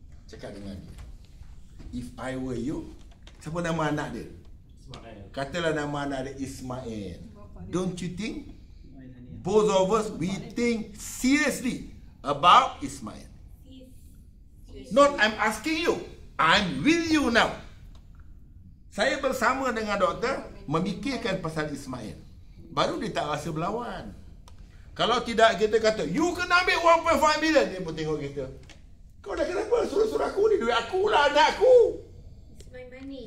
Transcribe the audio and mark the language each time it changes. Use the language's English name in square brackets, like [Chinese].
[Malay] Cakap dengan dia, [English] if I were you. [Malay] Siapa nama anak dia? Ismail. Katalah nama anak dia Ismail. [English] Don't you think both of us, we think seriously about Ismail? Not I'm asking you, I'm with you now. [Malay] Saya bersama dengan doktor memikirkan pasal Ismail. Baru dia tak rasa berlawan. Kalau tidak, kita kata you kena ambil 1.5 million. Dia pun tengok kita, kau dah kenapa suruh-suruh aku ni? Duit aku lah, anak aku. [English] It's my money.